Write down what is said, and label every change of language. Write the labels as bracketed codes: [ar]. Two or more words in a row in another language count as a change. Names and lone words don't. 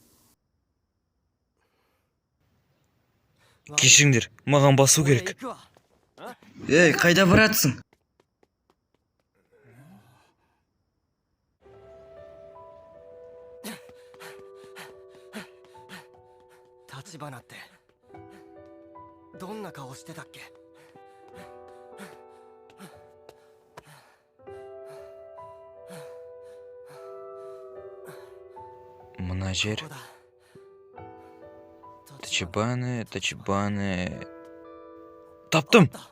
[kk] Кешіңдер, маған басу керек. Ей, қайда баратсың? [ja] Тачибана ってどんな顔してたっけ? [kk] Мына жер. Тачибана. Таптым!